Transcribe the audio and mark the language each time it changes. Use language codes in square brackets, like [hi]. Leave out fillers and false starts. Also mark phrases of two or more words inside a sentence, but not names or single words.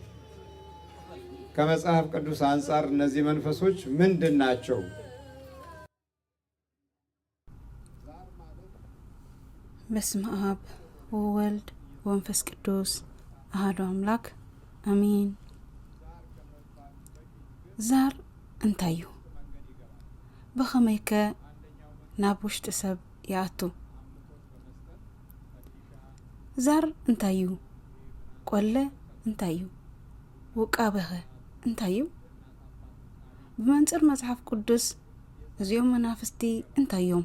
[am] ከመጽሐፍ ቅዱስ አንጻር እነዚህ መንፈሶች ምንድን ናቸው? [gez] በስመ አብ ወወልድ ወመንፈስ ቅዱስ አሐዱ አምላክ አሜን። [ti] ዛር እንታይ እዩ? ብኸመይ ከ ናብ ውሽጢ ሰብ ይኣቱ? ዛር እንታይ እዩ? ቆለ እንታይ እዩ? ውቃበ ኸ እንታይ እዩ? ብመንፅር መጽሓፍ ቅዱስ እዚኦም መናፍስቲ እንታይ እዮም?